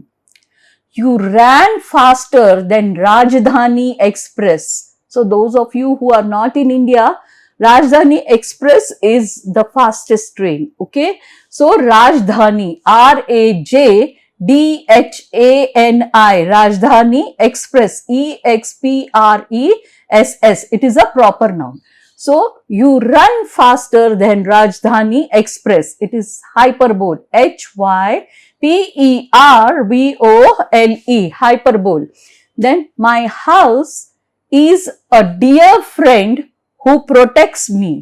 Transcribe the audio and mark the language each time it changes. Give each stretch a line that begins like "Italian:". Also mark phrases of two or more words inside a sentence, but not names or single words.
English: You ran faster than Rajdhani Express. So those of you who are not in India, Rajdhani Express is the fastest train. Okay. So Rajdhani. R-A-J-D-H-A-N-I. Rajdhani Express. E-X-P-R-E-S-S. It is a proper noun. So, you run faster than Rajdhani Express. It is hyperbole. Hyperbole. Hyperbole. Then, my house is a dear friend who protects me.